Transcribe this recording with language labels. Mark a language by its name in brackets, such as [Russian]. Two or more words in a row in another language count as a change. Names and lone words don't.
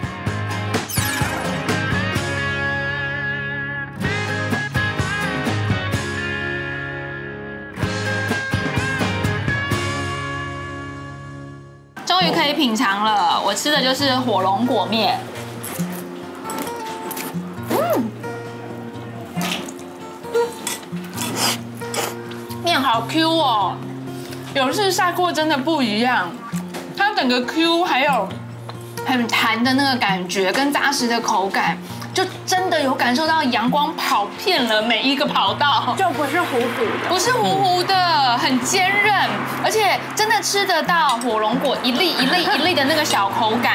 [Chinese] 終於可以品嘗了，我吃的就是火龍果麵。麵好 Q 哦，有日曬過真的不一樣，它整個 Q 還有很彈的那個感覺跟扎實的口感，就真的有感受到陽光跑遍了每一個跑道，就不是糊糊的，不是糊糊的，很堅韌，而且真的吃得到火龍果一粒一粒一粒的那個小口感。